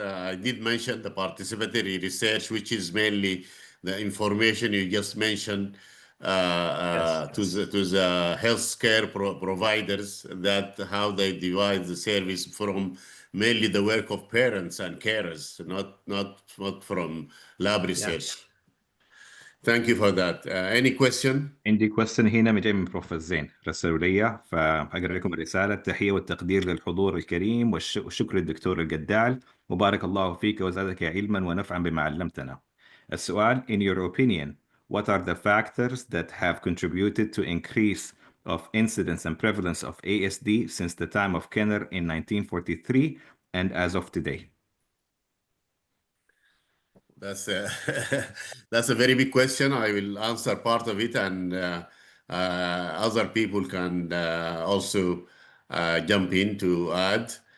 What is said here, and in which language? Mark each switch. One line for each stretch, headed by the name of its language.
English: I did mention the participatory research, which is mainly the information you just mentioned to the healthcare providers, that how they divide the service from mainly the work of parents and carers, not from lab research. Thank you for that. Any question?
Arabic: عندي question هنا جاي من بروف زين رسلوا لي، فأقرأ لكم الرسالة. التحية والتقدير للحضور الكريم والشكر للدكتور القدال، وبارك الله فيك وزادك علما ونفعا بما علمتنا.
English: السؤال: In your opinion, what are the factors that have contributed to increase of incidence and prevalence of ASD since the time of Kenner in 1943 and as of today? That's a, that's a very big question. I will answer part of it, and other people can also jump in to add.